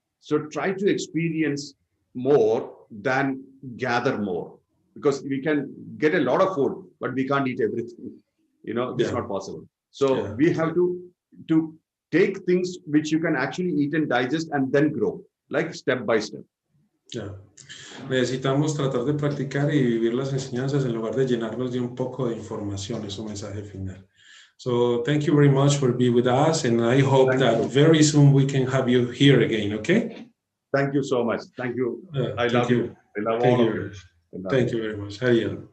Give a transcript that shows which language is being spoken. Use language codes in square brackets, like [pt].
[en] So try to experience more than gather more, because we can get a lot of food, but we can't eat everything. It's not possible. So we have to take things which you can actually eat and digest, and then grow, like step by step. [es] Necesitamos tratar de practicar y vivir las enseñanzas en lugar de llenarnos de un poco de información. Es un mensaje final. [en] So thank you very much for being with us, and I hope that very soon we can have you here again, okay? Thank you so much. Thank you. I love you. I love all of you. Thank you very much. Adiós.